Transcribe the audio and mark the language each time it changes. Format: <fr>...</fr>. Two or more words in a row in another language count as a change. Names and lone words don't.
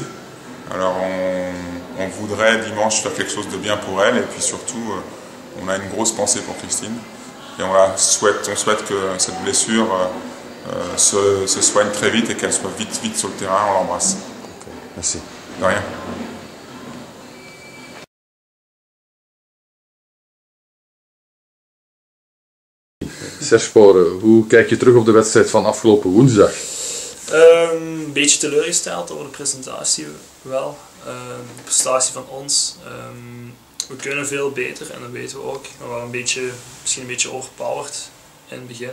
<fr>Alors on voudrait dimanche faire quelque chose de bien pour elle, et puis surtout on a une grosse pensée pour Christine, et on souhaite que cette blessure se soigne très vite et qu'elle soit vite sur le terrain. On l'embrasse. Okay, merci. De rien.</fr> <nl>Serge Poren, hoe kijk je terug op de wedstrijd van afgelopen woensdag? Een beetje teleurgesteld over de presentatie wel. De prestatie van ons. We kunnen veel beter en dat weten we ook. We waren misschien een beetje overpowered in het begin.</nl>